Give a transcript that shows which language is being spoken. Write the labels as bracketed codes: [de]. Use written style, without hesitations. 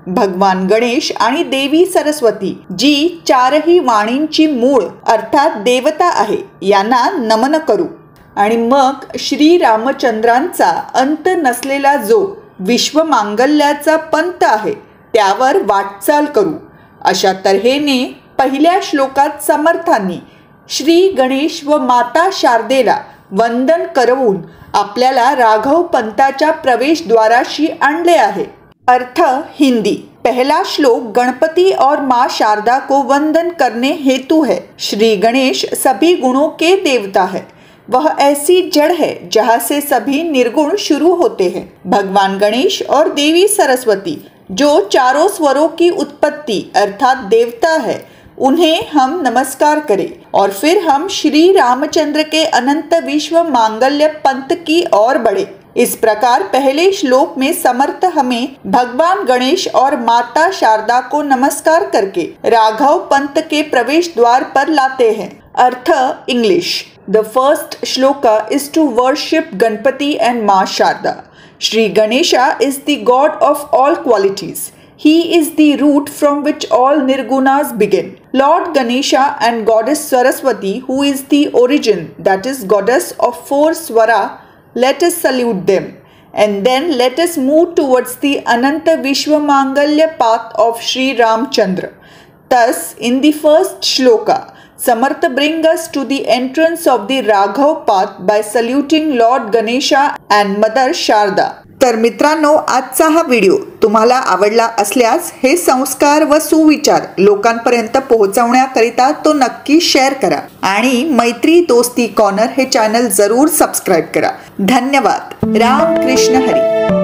[mr] भगवान गणेश आणि देवी सरस्वती जी चारही वाणींची मूळ अर्थात देवता आहे यांना नमन करू आणि मग श्री रामचंद्रांचा अंत नसलेला जो विश्वमांगल्याचा पंथ आहे त्यावर वाटचाल करू। अशा तऱ्हेने पहिल्या श्लोकात समर्थांनी श्री गणेश व माता शारदेला वंदन करवून आपल्याला राघव पंथाच्या प्रवेशद्वाराशी आणले आहे। [hi] अर्थ हिंदी। पहला श्लोक गणपति और माँ शारदा को वंदन करने हेतु है। श्री गणेश सभी गुणों के देवता है। वह ऐसी जड़ है जहाँ से सभी निर्गुण शुरू होते हैं। भगवान गणेश और देवी सरस्वती जो चारों स्वरों की उत्पत्ति अर्थात देवता है, उन्हें हम नमस्कार करें और फिर हम श्री रामचंद्र के अनंत विश्व मांगल्य पंथ की ओर बढ़े। इस प्रकार पहले श्लोक में समर्थ हमें भगवान गणेश और माता शारदा को नमस्कार करके राघव पंथ के प्रवेश द्वार पर लाते हैं। [en] अर्थ English. The first shloka is to worship Ganpati and Maa Sharada. Shri Ganesha is the god of all qualities. He is the root from which all nirgunas begin. Lord Ganesha and goddess Saraswati, who is the origin, that is goddess of 4 swara, let us salute them. And then let us move towards the Ananta Vishwamangalya path of Shri Ramchandra. Thus, in the first shloka, Samartha bring us to the entrance of the Raghav path by saluting Lord Ganesha and Mother Sharda. [mr] तर मित्रांनो, आजचा हा video तुम्हाला आवडला असल्यास हे संस्कार व सुविचार लोकांपर्यंत पोहोचवण्याकरिता तो नक्की शेअर करा आणि मैत्री दोस्ती कॉर्नर हे चॅनल जरूर सबस्क्राइब करा। धन्यवाद। राम कृष्ण हरी।